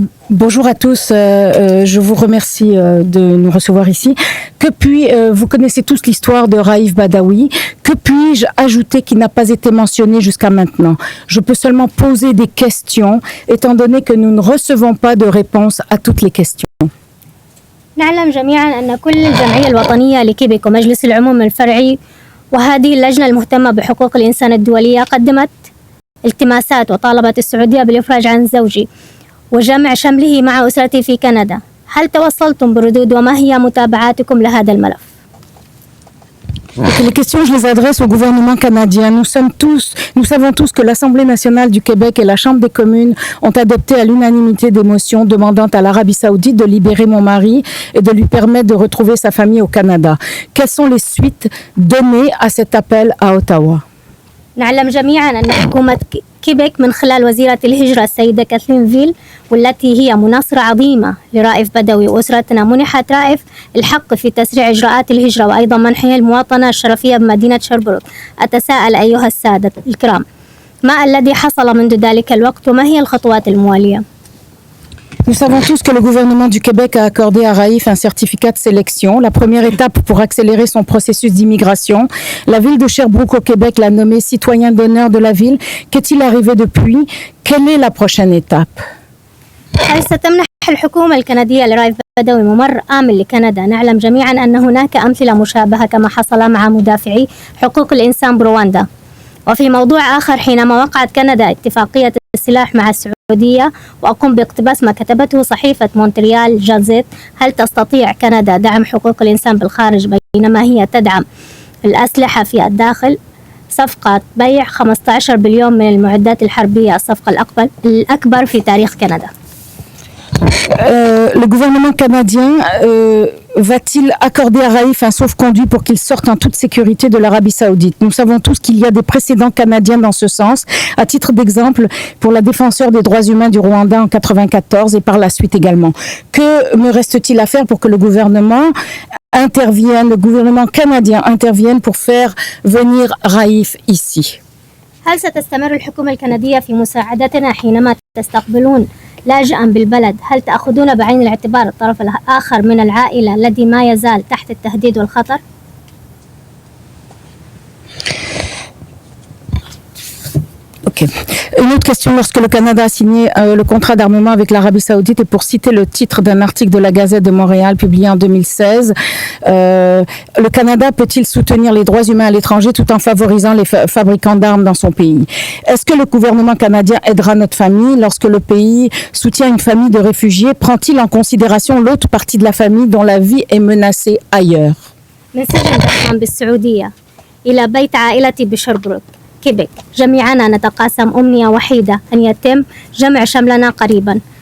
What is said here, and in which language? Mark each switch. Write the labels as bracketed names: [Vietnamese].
[French] Bonjour à tous, je vous remercie de nous recevoir ici. Vous connaissez tous l'histoire de Raif Badawi. Que puis-je ajouter qui n'a pas été mentionné jusqu'à maintenant? Je peux seulement poser des questions, étant donné que nous ne recevons pas de réponse à toutes les questions. [Arabic] نعلم جميعا أن كل الجمعية الوطنية لكيبك ومجلس العموم الفرعي وهذه اللجنة المهتمة بحقوق الإنسان الدولية قدمت التماسات وطالبت السعودية بالإفراج عن زوجي وجمع شمله مع أسرتي في كندا. هل توصلتم بردود وما هي متابعاتكم لهذا الملف؟ [French] Les questions, je les adresse au gouvernement canadien. Nous savons tous que l'Assemblée nationale du Québec et la Chambre des communes ont adopté à l'unanimité des motions demandant à l'Arabie saoudite de libérer mon mari et de lui permettre de retrouver sa famille au Canada. Quelles sont les suites données à cet appel à Ottawa? [Arabic] نعلم جميعا أن حكومة كيبك من خلال وزيرة الهجرة السيدة كاثلين فيل والتي هي مناصرة عظيمة لرائف بدوي وأسرتنا منحت رائف الحق في تسريع إجراءات الهجرة وأيضا منحه المواطنة الشرفية بمدينة شربروك. أتساءل أيها السادة الكرام، ما الذي حصل منذ ذلك الوقت وما هي الخطوات الموالية؟ [French] Nous savons tous que le gouvernement du Québec a accordé à Raif un certificat de sélection, la première étape pour accélérer son processus d'immigration. La ville de Sherbrooke au Québec l'a nommé citoyen d'honneur de la ville. Qu'est-il arrivé depuis? Quelle est la prochaine étape? [Arabic] هل ستمنح الحكومة الكندية لرائف بدوي ممر آمن لكندا؟ نعلم جميعا أن هناك أمثلة مشابهة كما حصل مع مدافعي حقوق الإنسان برواندا. وفي موضوع آخر، حينما وقعت كندا اتفاقية السلاح مع السعودية وأقوم باقتباس ما كتبته صحيفة مونتريال جازيت، هل تستطيع كندا دعم حقوق الإنسان بالخارج بينما هي تدعم الأسلحة في الداخل؟ صفقة بيع 15 بليون من المعدات الحربية، الصفقة الأكبر في تاريخ كندا. [French] Le gouvernement canadien va-t-il accorder à Raif un sauf-conduit pour qu'il sorte en toute sécurité de l'Arabie saoudite? Nous savons tous qu'il y a des précédents canadiens dans ce sens. À titre d'exemple, pour la défenseur des droits humains du Rwanda en 1994 et par la suite également. Que me reste-t-il à faire pour que le gouvernement canadien intervienne pour faire venir Raif ici? [Arabic] هل ستستمر الحكومة الكندية في مساعدتنا حينما تستقبلون لاجئا بالبلد؟ هل تأخذون بعين الاعتبار الطرف الآخر من العائلة الذي ما يزال تحت التهديد والخطر؟ Ok. [French] Une autre question, lorsque le Canada a signé le contrat d'armement avec l'Arabie Saoudite, et pour citer le titre d'un article de la Gazette de Montréal publié en 2016, le Canada peut-il soutenir les droits humains à l'étranger tout en favorisant les fabricants d'armes dans son pays? Est-ce que le gouvernement canadien aidera notre famille lorsque le pays soutient une famille de réfugiés? Prend-il en considération l'autre partie de la famille dont la vie est menacée ailleurs? [Arabic] من سجن دحمان بالسعودية إلى بيت عائلتي بشربروك كيبك، جميعنا نتقاسم أمنية وحيدة أن يتم جمع شملنا قريبا.